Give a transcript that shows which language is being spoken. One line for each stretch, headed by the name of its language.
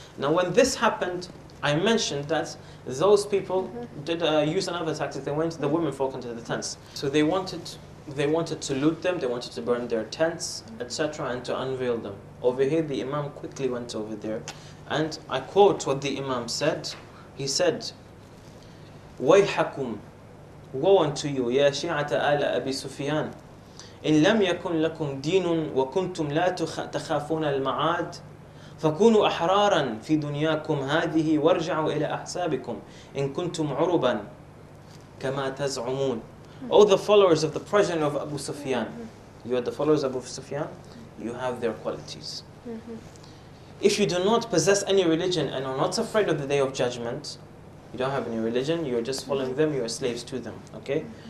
English: Now when this happened, I mentioned that those people did use another tactic. They went the women folk into the tents. So they wanted they wanted to loot them, they wanted to burn their tents, etc., and to unveil them. Over here, the Imam quickly went over there, and I quote what the Imam said. He said,
Arabic: وَيْحَكُمْ,
English: woe unto you,
Arabic: يَا شِيعَةَ آلَ أَبِي سُفْيَانَ إن لم يكن لكم دين وكنتم لا تخافون المعاد فكونوا أحرارا في دنياكم هذه وارجعوا إلى أحسابكم إن كنتم عربا كما تزعمون.
English: O the followers of the progeny of Abu Sufyan, you are the followers of Abu Sufyan, you have their qualities. If you do not possess any religion and are not afraid of the day of judgment, you don't have any religion, you're just following them, you're slaves to them, okay?